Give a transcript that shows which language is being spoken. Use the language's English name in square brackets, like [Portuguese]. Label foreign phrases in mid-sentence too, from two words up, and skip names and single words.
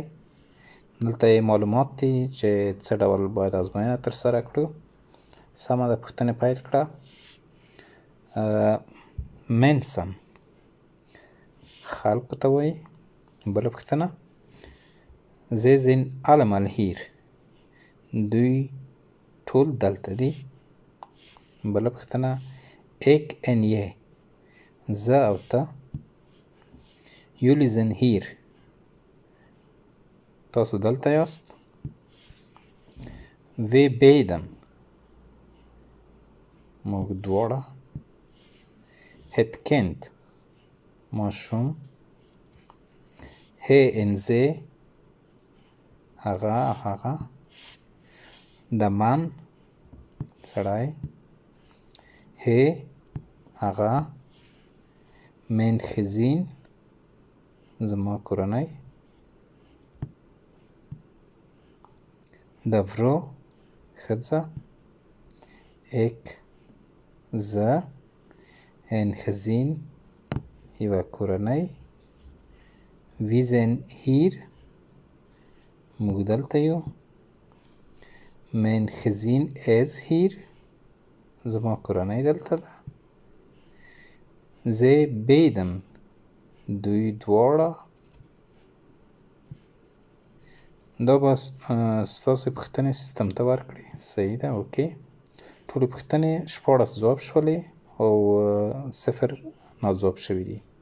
[Pashto] دلته یې معلومات دي چې څه ډول باید ازموینه تر سره کړو. سمه ده، پوښتنې پیل کړه. منسن خلکو ته وایي. بله پوښتنه [Dutch] zij zijn allemaal hier، [Pashto] دوی ټول دلته دي. بله پوښتنه [Dutch] ik en jij، [Pashto] زه او ته. [Dutch] jullie zijn hier، [Pashto] تاسو دلته یاست. [Dutch] we beiden، [Pashto] موږ دواړه. [Dutch] het kind، ماشوم. hij en zij، [Pashto] هغه. [Dutch] de man, سړی. hij، هغه. mijn gezin، [Pashto] زما کورنۍ. [Dutch] de vrouw, ښځه. ik، زه. een gezin، [Pashto] یوه کورنۍ. [Dutch] we zijn hier، [Pashto] موږ دلته یو. [Dutch] mijn gezin is hier، [Pashto] زما کورنۍ دلته ده. [Dutch] zij beiden، [Pashto] دوی دواړه. دا به ستاسو پوښتنې سیستم ته ورکړي. صحیح ده، اوکې. ټولې پوښتنې 16 ځواب شولې او 0 ناځواب شوي دي.